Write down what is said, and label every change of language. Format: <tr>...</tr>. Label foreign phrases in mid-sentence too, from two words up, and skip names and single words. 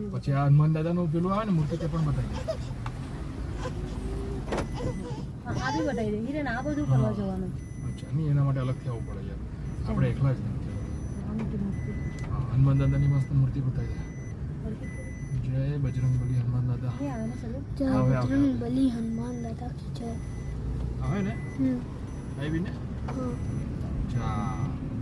<gu>પછી આ હનુમાન દાદાનું પેલું આવે ને મૂર્તિ તે પણ બતાવી દે। હા આ બી બતાવી દે। હિરેન આ બધું કરવા જવાનું। અચ્છા, નહીં એના માટે અલગથી આવવું પડે યાર, આપણે એકલા જ નહીં। હા, હનુમાન દાદાની મસ્ત મૂર્તિ બતાવી દે। જય બજરંગબલી હનુમાન દાદા।</gu> <hi>ये आवे ना चलो। जय बजरंगबली हनुमान दादा की जय।</hi> <gu>આવે ને हम्म। આવી ને?</gu> <hi>हाँ।</hi> <gu>ચાલ</gu>